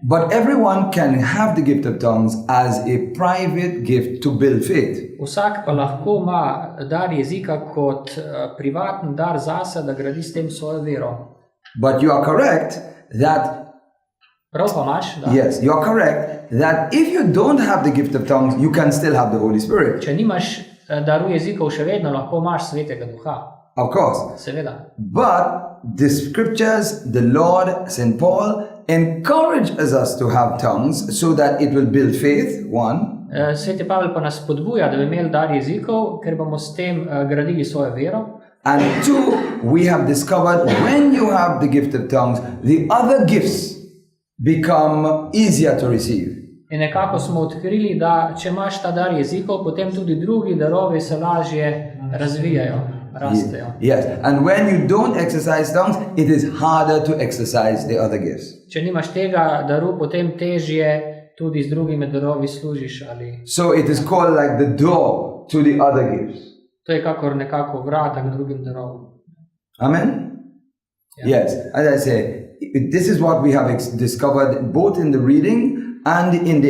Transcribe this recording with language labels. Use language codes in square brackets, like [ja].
[en] But everyone can have the gift of tongues as a private gift to build faith. [sl] Vsak pa lahko ima dar jezika kot privaten dar zase, da gradi s tem svojo vero. [en] But you are correct that [sl] Prav pa imaš, da [en] yes, you are correct that if you don't have the gift of tongues, you can still have the Holy Spirit. [sl] če nimaš daru jezikov, še vedno lahko imaš Svetega Duha. [en] Of course. [sl] Seveda. [en] But the scriptures, the Lord, St. Paul, encourages us to have tongues so that it will build faith, one. [sl] Sveti Pavel pa nas spodbuja, da bi imeli dar jezikov, ker bomo s tem gradili svojo vero. [en] And two, we have discovered when you have the gift of tongues, the other gifts become easier to receive. [sl] In nekako smo odkrili, da če imaš ta dar jezikov, potem tudi drugi darovi se lažje razvijajo, rastejo. [en] Yes, and when you don't exercise tongues, it is harder to exercise the other gifts. [sl] Če nimaš tega daru, potem težje tudi z drugimi darovi služiš. Ali... [en] So it is called like the door to the other gifts. [sl] To je kakor nekako vrata k drugim darovom. [en] Amen? Yeah. Yes, as I say, this is what we have discovered both in the reading and in the